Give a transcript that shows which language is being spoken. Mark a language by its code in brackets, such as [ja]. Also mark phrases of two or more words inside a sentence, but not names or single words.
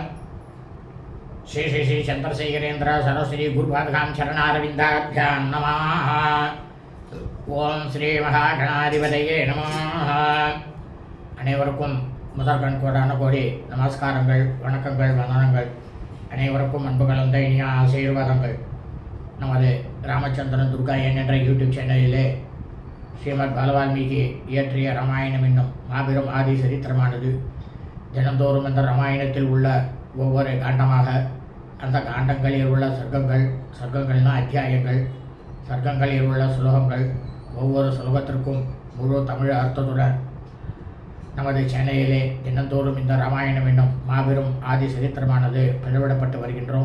[sa] श्री श्री श्री चंद्रशेखरेन्द्र सरस्वती गुरुपादकां चरणारविन्दाभ्यां नमः। ॐ श्री महागणाधिपतये नमः. [ta] அனைவருக்கும் முதற்கண் கோடான கோடி நமஸ்காரங்கள், வணக்கங்கள், வந்தனங்கள். அனைவருக்கும் அன்பு கலந்த இனிய ஆசீர்வாதங்கள். நமது ராமச்சந்திரன் துர்கா என்ற யூடியூப் சேனலிலே ஸ்ரீமத் பாலவால்மீகி இயற்றிய ராமாயணம் என்னும் மாபெரும் ஆதி சரித்திரமானது தினந்தோறும் இந்த ராமாயணத்தில் உள்ள ஒவ்வொரு காண்டமாக, அந்த காண்டங்களில் உள்ள சர்க்கங்கள்னால் அத்தியாயங்கள், சர்க்கங்களில் உள்ள சுலோகங்கள், ஒவ்வொரு சுலோகத்திற்கும் முழு தமிழ் அர்த்தத்துடன் நமது சேனலிலே தினந்தோறும் இந்த ராமாயணம் என்னும் மாபெரும் ஆதி சரித்திரமானது பதிவிடப்பட்டு வருகின்றோம்.